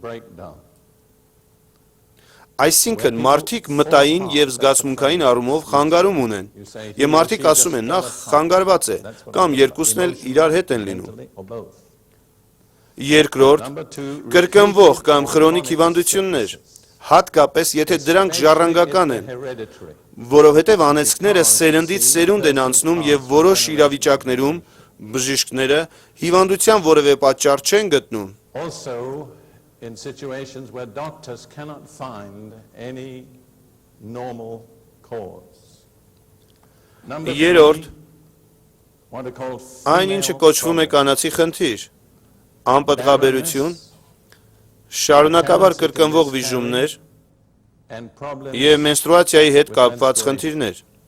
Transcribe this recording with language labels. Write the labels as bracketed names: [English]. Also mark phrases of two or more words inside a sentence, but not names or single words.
[Armenian] Այսինքն մարդիկ մտային եւ զգացմունքային առումով խանգարում ունեն, եւ մարդիկ ասում են նախ խանգարված է, կամ երկուսն էլ իրար հետ են լինում։ Երկրորդ, կրկնվող կամ քրոնիկ հիվանդություններ, հատկապես եթե դրանք ժառանգական են, որովհետեւ անեծքները սերնդից սերունդ են անցնում եւ որոշ իրավիճակներում բժիշկները հիվանդության որևէ պատճառ չեն գտնում։ [English] In situations where doctors cannot find any normal cause. [Armenian] Երորդ, այն ինչը կոչվում է կանացի խնդիր, անպտղաբերություն, շարունակաբար կրկնվող վիժումներ եւ մենստրուացիայի հետ կապված խնդիրներ։